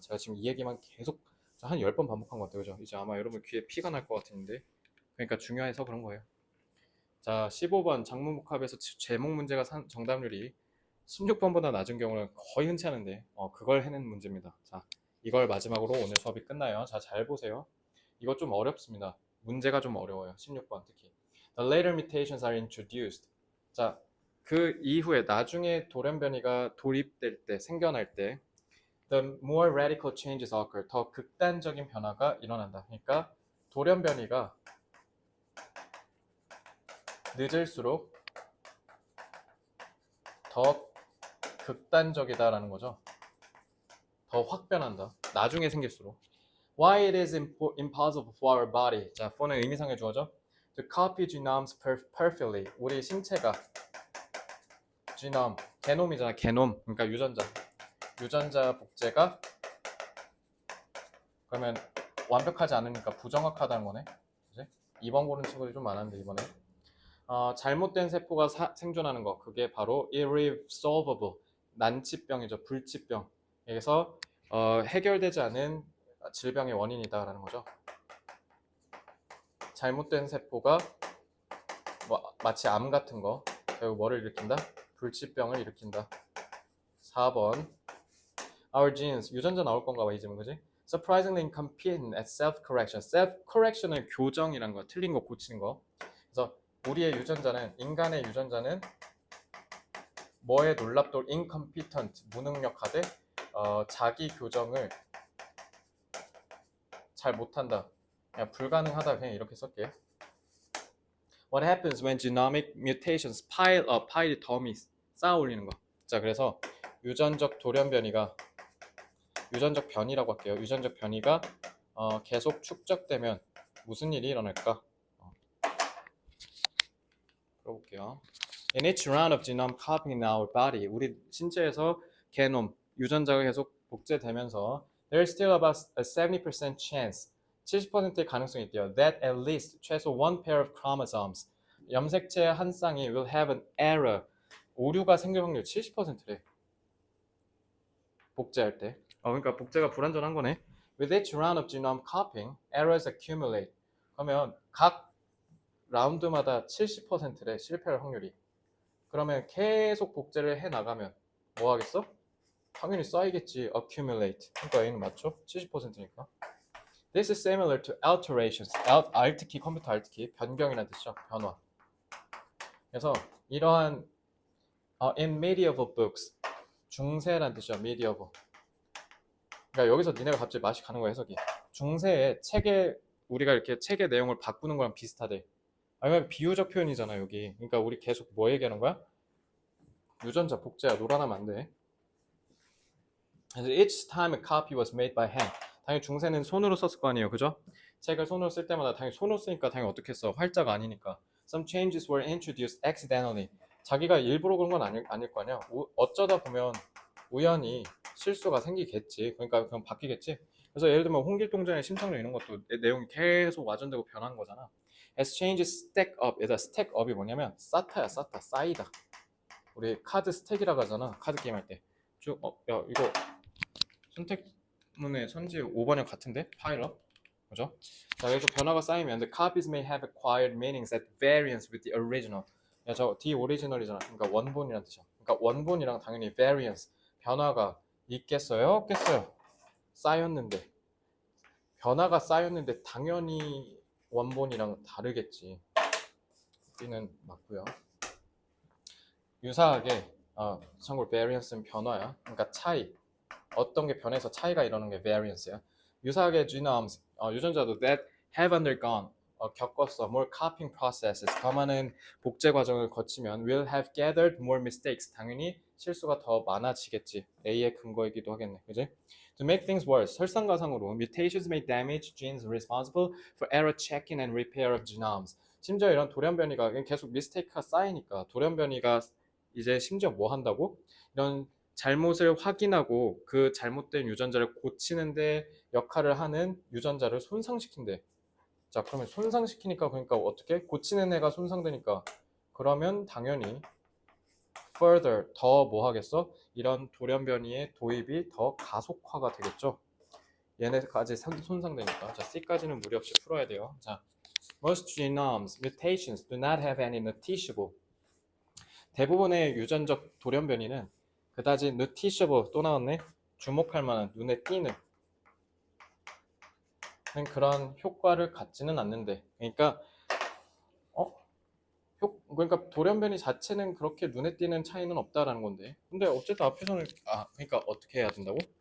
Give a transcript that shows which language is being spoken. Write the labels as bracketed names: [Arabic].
[Korean] 제가 지금 이 얘기만 계속 한 10번 반복한 것 같아요. 그죠? 이제 아마 여러분 귀에 피가 날 것 같은데, 그러니까 중요해서 그런 거예요. 자, 15번 장문복합에서 제목 문제가 정답률이 16번보다 낮은 경우는 거의 흔치 않은데 그걸 해낸 문제입니다. 자, 이걸 마지막으로 오늘 수업이 끝나요. 자, 잘 보세요. 이거 좀 어렵습니다. 문제가 좀 어려워요. 16번 특히. [English] The later mutations are introduced. [Korean] 자, 그 이후에 나중에 돌연변이가 도입될 때, 생겨날 때 [English] the more radical changes occur. [Korean] 더 극단적인 변화가 일어난다. 그러니까 돌연변이가 늦을수록 더 극단적이다라는 거죠. 더 확 변한다. 나중에 생길수록. [English] Why it is impossible for our body. [Korean] 자, for는 의미상의 주어죠. [English] To copy genomes perfectly. [Korean] 우리 신체가 genome, 게놈이잖아. 게놈. 그러니까 유전자. 유전자 복제가 그러면 완벽하지 않으니까 부정확하다는 거네. 그치? 2번 고른 친구들이 좀 많았는데 이번에. 잘못된 세포가 생존하는 거. 그게 바로 irresolvable. 난치병이죠. 불치병. 그래서 해결되지 않은 질병의 원인이다라는 거죠. 잘못된 세포가 마치 암 같은 거 결국 뭐를 일으킨다? 불치병을 일으킨다. 4번 [English] Our genes [Korean] 유전자 나올 건가 봐 이 질문 그지? [English] Surprisingly incompetent at self-correction. [Korean] self-correction은 교정이란 거, 틀린 거 고치는 거. 그래서 우리의 유전자는 인간의 유전자는 뭐에 놀랍도록 incompetent 무능력하되 자기 교정을 잘 못한다. 그냥 불가능하다 그냥 이렇게 쓸게. [English] What happens when genomic mutations pile up? [Korean] pile이 더미 쌓아 올리는 거. 자, 그래서 유전적 돌연변이가 유전적 변이라고 할게요. 유전적 변이가 계속 축적되면 무슨 일이 일어날까? 풀어볼게요. [English] In each round of genome copying in our body, [Korean] 우리 신체에서 게놈 유전자가 계속 복제되면서 [English] there's still about a 70% chance [Korean] 70%의 가능성이 있대요. [English] That at least [Korean] 최소 [English] one pair of chromosomes [Korean] 염색체 한 쌍이 [English] will have an error [Korean] 오류가 생길 확률 70%래. 복제할 때. 그러니까 복제가 불완전한 거네. [English] With each round of genome copying, errors accumulate. [Korean] 그러면 각 라운드마다 70%래 실패할 확률이. 그러면 계속 복제를 해 나가면 뭐 하겠어? 당연히 쌓이겠지. accumulate. 그러니까 A는 맞죠? 70%니까. [English] This is similar to alterations. [Korean] Alt키 컴퓨터 Alt키 변경이라는 뜻이죠. 변화. 그래서 이러한 [English] in medieval books [Korean] 중세라는 뜻이죠. medieval. 그러니까 여기서 니네가 갑자기 맛이 가는 거야 해석이. 중세의 책에 우리가 이렇게 책의 내용을 바꾸는 거랑 비슷하대. 아니면 비유적 표현이잖아 여기. 그러니까 우리 계속 뭐 얘기하는 거야? 유전자 복제야. 놀아나면 안 돼. 그래서 [English] each time a copy was made by hand. [Korean] 당연히 중세는 손으로 썼을 거 아니에요, 그죠? 책을 손으로 쓸 때마다 당연히 손으로 쓰니까 당연히 어떻게 써? 활자가 아니니까. [English] Some changes were introduced accidentally. [Korean] 자기가 일부러 그런 건 아닐 거 아니야. 어쩌다 보면 우연히 실수가 생기겠지. 그러니까 그냥 바뀌겠지. 그래서 예를 들면 홍길동전의 심창조 이런 것도 내용이 계속 와전되고 변하는 거잖아. [English] As changes stack up. [Korean] 얘들아 stack up이 뭐냐면 쌓다야 쌓다 쌓이다. 우리 카드 스택이라고 하잖아. 카드 게임 할 때. 야 이거 선택문의 선지 5번이랑 같은데? 파일업? 그죠? 자, 그래서 변화가 쌓이면 [English] the copies may have acquired meanings at variance with the original. [Korean] 야, 저 the original이잖아. 그러니까 원본이란 뜻이야. 그러니까 원본이랑 당연히 variance, 변화가 있겠어요? 없겠어요? 쌓였는데. 변화가 쌓였는데 당연히 원본이랑 다르겠지. B는 맞고요. 유사하게 참고로 variance는 변화야. 그러니까 차이. 어떤 게 변해서 차이가 일어나는 게 variance야. 유사하게 [English] genomes, [Korean] 유전자도 [English] that have undergone, [Korean] 겪었어. [English] more copying processes, [Korean] 더 많은 복제 과정을 거치면 [English] will have gathered more mistakes. [Korean] 당연히 실수가 더 많아지겠지. A의 근거이기도 하겠네. 그지? [English] To make things worse, [Korean] 설상가상으로 [English] mutations may damage genes responsible for error checking and repair of genomes. [Korean] 심지어 이런 돌연변이가 계속 미스테이크가 쌓이니까 돌연변이가 이제 심지어 뭐 한다고? 이런 잘못을 확인하고 그 잘못된 유전자를 고치는데 역할을 하는 유전자를 손상시킨대. 자, 그러면 손상시키니까 그러니까 어떻게? 고치는 애가 손상되니까 그러면 당연히 further 더 뭐 하겠어? 이런 돌연변이의 도입이 더 가속화가 되겠죠. 얘네까지 손상되니까. 자, C까지는 무리 없이 풀어야 돼요. 자, [English] most genomes mutations do not have any noticeable [Korean] 대부분의 유전적 돌연변이는 그다지 noticeable 또 나왔네. 주목할 만한 눈에 띄는 그런 효과를 갖지는 않는데 그러니까 어? 그러니까 돌연변이 자체는 그렇게 눈에 띄는 차이는 없다라는 건데 근데 어쨌든 앞에서는 그러니까 어떻게 해야 된다고?